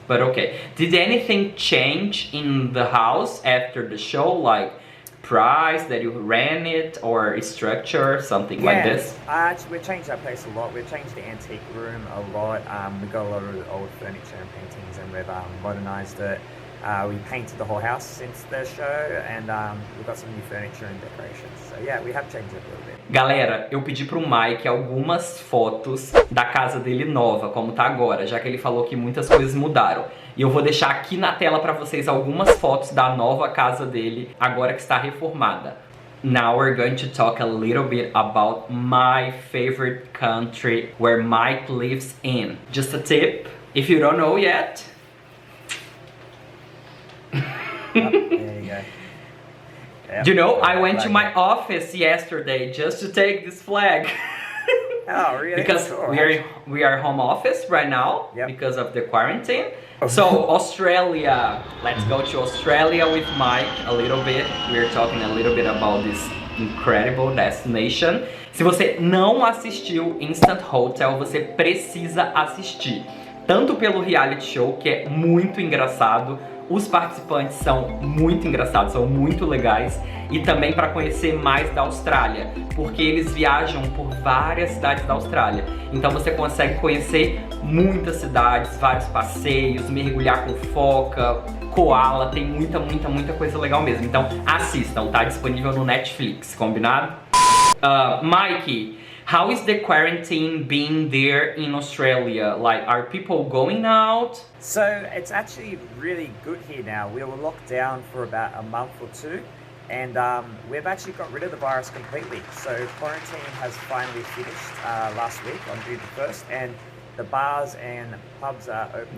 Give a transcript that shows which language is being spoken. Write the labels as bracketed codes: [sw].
[en] But okay, did anything change in the house after the show, like price that you ran it or structure, something like this? We've changed our place a lot. We've changed the antique room a lot. We've got a lot of the old furniture and paintings, and we've modernized it. We painted the whole house since the show, and we've got some new furniture and decorations. So yeah, we have changed it a little bit. [pt] Galera, eu pedi pro Mike algumas fotos da casa dele nova, como tá agora, já que ele falou que muitas coisas mudaram. E eu vou deixar aqui na tela pra vocês algumas fotos da nova casa dele, agora que está reformada. [en] Now we're going to talk a little bit about my favorite country where Mike lives in. Just a tip, if you don't know yet. There you go. Yep. You know, I went to my office yesterday just to take this flag. Oh, really? Because Cool. we are home office right now, Yep. because of the quarantine. So Australia, let's go to Australia with Mike a little bit. We're talking a little bit about this incredible destination. [pt] Se você não assistiu Instant Hotel, você precisa assistir. Tanto pelo reality show, que é muito engraçado, os participantes são muito engraçados, são muito legais, e também para conhecer mais da Austrália, porque eles viajam por várias cidades da Austrália. Então você consegue conhecer muitas cidades, vários passeios, mergulhar com foca, koala, tem muita coisa legal mesmo. Então assistam, tá disponível no Netflix, combinado? [en] Mikey, how is the quarantine being there in Australia? Like, are people going out? So it's actually really good here now. We were locked down for about a month or two, and we've actually got rid of the virus completely. So quarantine has finally finished last week on June the 1st, and the bars and pubs are opened